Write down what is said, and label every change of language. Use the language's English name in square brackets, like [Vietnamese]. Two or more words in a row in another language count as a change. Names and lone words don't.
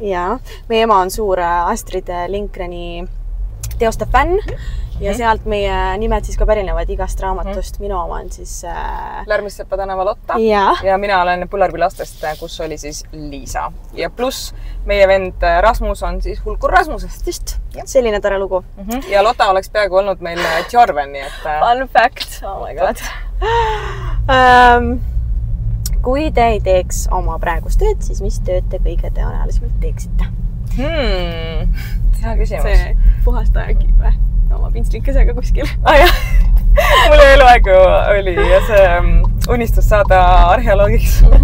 [Estonian] Jaa, meie ema on suur Astrid Lindgreni teoste fänn ja sealt meie nimed siis ka pärinevad igast raamatust. Minu oma on siis... Lärmissepa tänava Lotta ja mina olen Põllarbi lastest, kus oli siis Liisa. Ja pluss meie vend Rasmus on siis Hulkur Rasmusest. Just, selline tore lugu. Ja Lotta oleks peaaegu olnud meil Tjorven, nii et... [English] Fun fact, oh my god. [Estonian] Kui te ei teeks oma praegust tööd, siis mis tööd te kõige tõenäolisemalt teeksite? Hea küsimus. See puhastaja või? Oma pintslikesega kuskil. Jah. Mul eluaeg ju oli see unistus saada arheoloogiks.